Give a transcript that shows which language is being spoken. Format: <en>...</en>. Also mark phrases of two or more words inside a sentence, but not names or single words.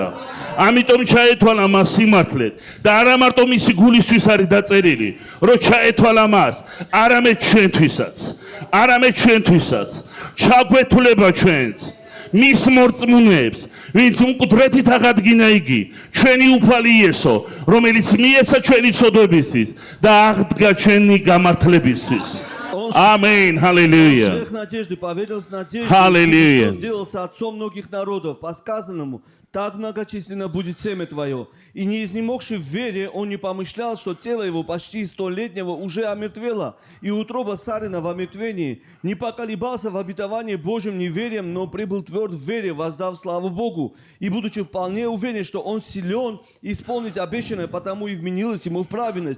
<ka>ამიტომ ჩაეთვალა მას სიმართლედ და არა მარტო მისი გულისთვის არის დაწერილი, რომ ჩაეთვალა მას, არამედ ჩვენთვისაც. ჩაგვეთვლება ჩვენს მის მორწმუნეებს, ვინც მკვდრეთით აღადგინა იგი, ჩვენი უფალი იესო, რომელიც მიეცა ჩვენი ცოდვებისთვის და აღდგა ჩვენი გამართლებისთვის.</ka> <ru>Аминь, аллилуйя. Сверх надежды поверил с надеждой, Аллилуйя. что сделался отцом многих народов, по сказанному, так многочисленно будет семя твое. И не изнемогший в вере, он не помышлял, что тело его почти 100-летнего уже омертвело, и утроба Сарина в омертвении, не поколебался в обетовании Божьим неверием, но прибыл тверд в вере, воздав славу Богу, и будучи вполне уверен, что он силен исполнить обещанное, потому и вменилось ему в праведность.</ru>